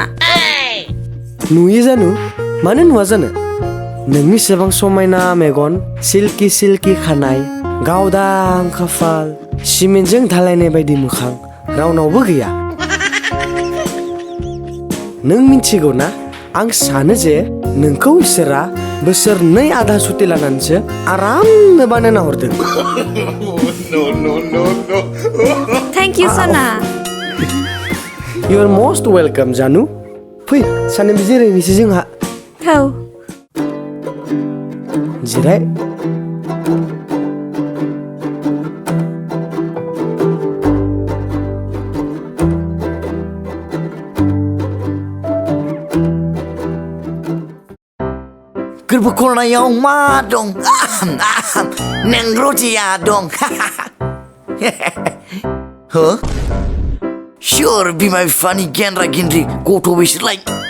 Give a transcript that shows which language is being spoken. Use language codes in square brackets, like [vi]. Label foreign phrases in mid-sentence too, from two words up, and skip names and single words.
[brx] नुयो जानु मानो नुवा जानो नोंनि सेबां समायना मेगन [en] silky silky [brx] खानाय गावदां खाफाल सिमेन्टजों धालायनाय बायदि मोखां रावनावबो गैया नों मिन्थिगौ ना आं सानो जे नोंखौ इसोरा बोसोरनै आधा सुति लानानैसो आरामनो बानायना हरदों [en] thank you सना You are most welcome, Janu. [brx] फै सानैबो जिरायनोसै जोंहा औ जिराय गोरबो खरनायाव मा दं नेंग्रजिया दं हो सोर बिमा बिफानि गेन्द्रा गेन्द्रि गथ' बिसोरलाय